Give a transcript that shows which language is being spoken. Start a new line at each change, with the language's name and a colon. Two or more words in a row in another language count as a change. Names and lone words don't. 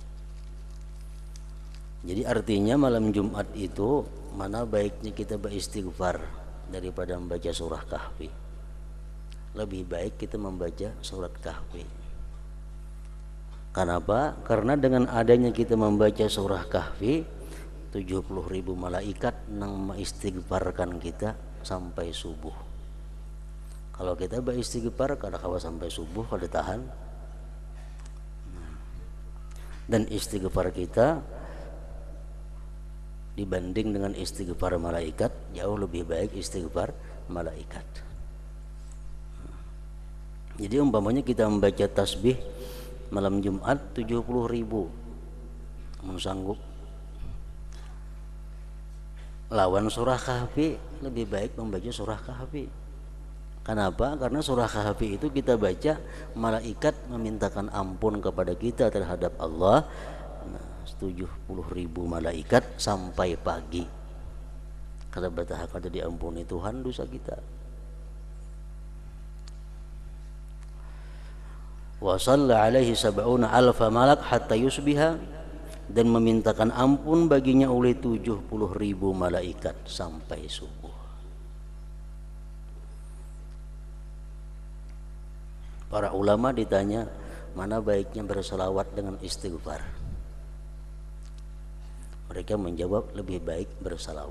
Indonesian: Jadi artinya malam Jumat itu mana baiknya kita beristighfar daripada membaca surah Kahfi. Lebih baik kita membaca surat Kahfi. Kenapa? Karena dengan adanya kita membaca surah Kahfi, 70.000 malaikat nang mengistighfarkan kita sampai subuh.
Banjar: Kalau kita beristighfar kada kawa sampai subuh kada tahan.
Indonesian: Dan istighfar kita dibanding dengan istighfar malaikat jauh lebih baik istighfar malaikat. Jadi umpamanya kita membaca tasbih malam Jumat 70.000, sanggup lawan surah Kahfi, lebih baik membaca surah Kahfi. Kenapa? Karena surah Kahfi itu kita baca, malaikat memintakan ampun kepada kita terhadap Allah. 70.000 malaikat sampai pagi.
Banjar: Kada betah kada diampuni Tuhan dosa kita.
Arabic: وصلى عليه سبعون ألف ملك حتى يصبح,
Indonesian: dan memintakan ampun baginya oleh 70.000 malaikat sampai subuh. Para ulama ditanya mana baiknya berselawat dengan istighfar. Mereka menjawab lebih baik bersalawat.